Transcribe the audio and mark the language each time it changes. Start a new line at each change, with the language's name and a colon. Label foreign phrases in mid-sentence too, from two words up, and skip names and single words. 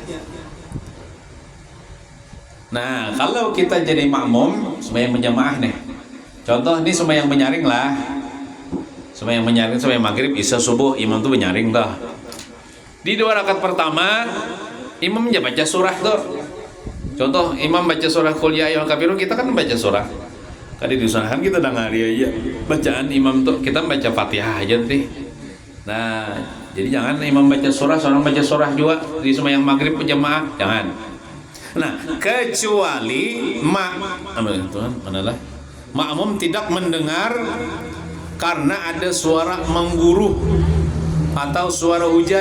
Banjar: Nah, kalau kita jadi makmum sembahyang berjamaah nih. Contoh ini sembahyang menyaring lah. Sembahyang menyaring, sembahyang maghrib, isya, subuh, imam tuh menyaring dah. Di 2 rakaat pertama imam baca surah tuh. Contoh imam baca surah
Arabic: Qul ya ayyuhal kafirun,
Banjar: kita kan baca surah. Tadi diusahakan kita dengari aja bacaan imam tuh, kita baca Fatihah aja nanti. Nah, jadi jangan imam baca surah, seorang baca surah juga di sembahyang maghrib berjamaah, jangan. Nah, kecuali makmum tidak mendengar karena ada suara mengguru atau suara hujan.